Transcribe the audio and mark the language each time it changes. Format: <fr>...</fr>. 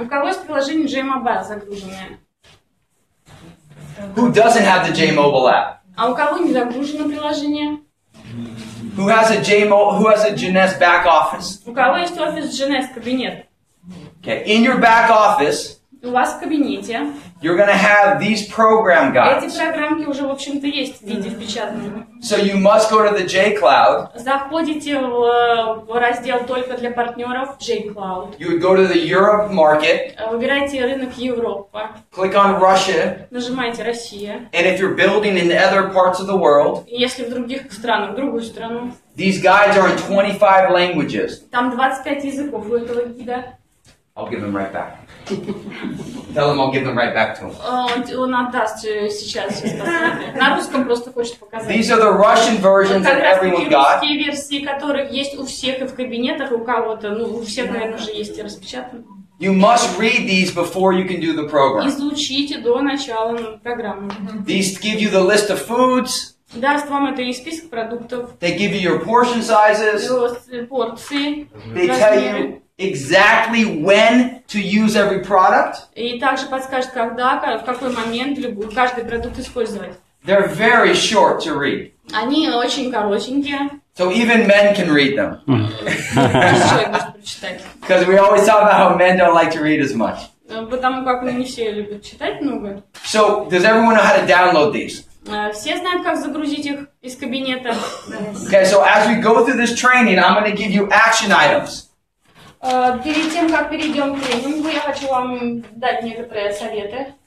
<ru>У кого есть приложение J-Mobile загруженное?</ru> <en>Who doesn't have the J-Mobile app?</en> <ru>А у кого не загружено приложение?</ru> <en>Who has a Jeunesse back office?</en> <ru>У кого есть офис Jeunesse кабинет?</ru> <en>Okay, in your back office,</en> <ru>У вас в кабинете</ru> <en>you're going to have these program</en> <ru>эти</ru> <en>guides.</en> <ru>программки уже, в общем-то, есть в виде впечатанном.</ru> <en>So you must go to the J-Cloud.</en> <ru>Заходите в раздел только для партнеров J-Cloud.</ru> <en>You would go to the Europe market,</en> <ru>Выбирайте рынок Европа.</ru> <en>click on Russia,</en> <ru>Нажимаете Россия.</ru> <en>and if you're building in other parts of the world,</en> <ru>И если в других странах, в другую страну,</ru> <en>these guides are in 25 languages.</en> <ru>там 25 языков у этого гида.</ru> <en>I'll give them right back. Tell them I'll give them right back to him.</en> <ru>Он отдаст сейчас посмотрим. На русском просто хочет показать.</ru> <en>These are the Russian versions that</en> <ru>Как раз</ru> <en>everyone</en> <ru>таки</ru> <en>got.</en> <ru>русские версии, которых есть у всех и в кабинетах, и у кого-то, у всех, наверное, уже есть и распечатаны.</ru> <en>You must read these before you can do the program.</en> <ru>Изучите до начала программы.</ru> <en>These give you the list of foods.</en> <ru>Даст вам это и список продуктов,</ru> <en>They give you your portion sizes.</en> <ru>порции,</ru> <en>They tell you exactly when to use every product.</en> <ru>и также подскажет, когда, в какой момент каждый продукт использовать.</ru> <en>They're very short to read.</en> <ru>Они очень коротенькие,</ru> <en>So even men can read them.</en> <ru>человек может прочитать.</ru> <en>Because we always talk about how men don't like to read as much.</en> <ru>Потому как не все любят читать много.</ru> <en>So does everyone know how to download these?</en> <ru>Все знают, как загрузить их из кабинета.</ru> <en>Okay, so as we go through this training, I'm going to give you action items.</en> <ru>Перед тем, как перейдем к тренингу, я хочу вам дать некоторые советы.</ru>